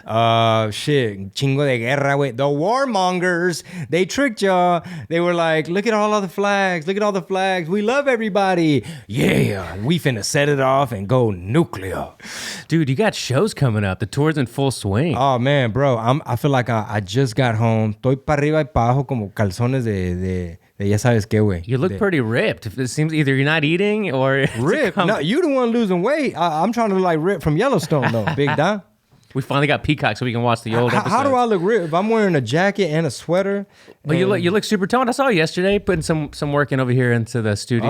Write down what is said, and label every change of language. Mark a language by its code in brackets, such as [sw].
[en] Shit. [es] Chingo de guerra, [en] wait. The warmongers, they tricked y'all. They were like, look at all the flags. Look at all the flags. We love everybody. Yeah. We finna set it off and go nuclear. Dude, you got shows coming up. The tour's in full swing. Oh, man, bro. I feel like I just got home. [es] Estoy para arriba y para abajo como calzones de ya sabes qué, güey. [en] You look pretty ripped. It seems either you're not eating or... Ripped? No, you the one losing weight. I'm trying to look like Rip from Yellowstone, though, Big Don. We finally got Peacock so we can watch the old episodes. How do I look ripped? If I'm wearing a jacket and a sweater. Well, you look super toned. I saw you yesterday putting some work in over here into the studio.